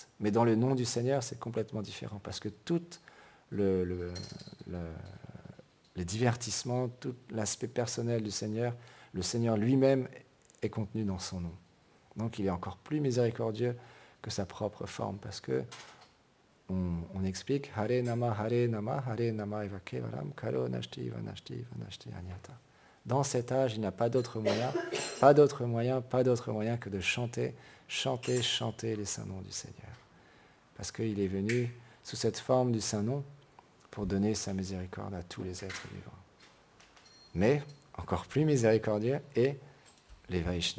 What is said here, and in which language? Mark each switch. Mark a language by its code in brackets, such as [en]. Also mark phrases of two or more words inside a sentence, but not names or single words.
[fr] Mais dans le nom du Seigneur, c'est complètement différent, parce que tout le divertissement, tout l'aspect personnel du Seigneur, le Seigneur lui-même est contenu dans son nom. Donc il est encore plus miséricordieux que sa propre forme, parce que on explique [sa] Hare Nama, Hare Nama, Hare Nama Eva Kevalam, Kalo Nashti, Vanashti, Vanashti Anyata. [fr] Dans cet âge, il n'y a pas d'autre moyen, pas d'autre moyen que de chanter les saints noms du Seigneur. Parce qu'il est venu sous cette forme du saint nom pour donner sa miséricorde à tous les êtres vivants. Mais, encore plus miséricordieux, est les Vaishnavas.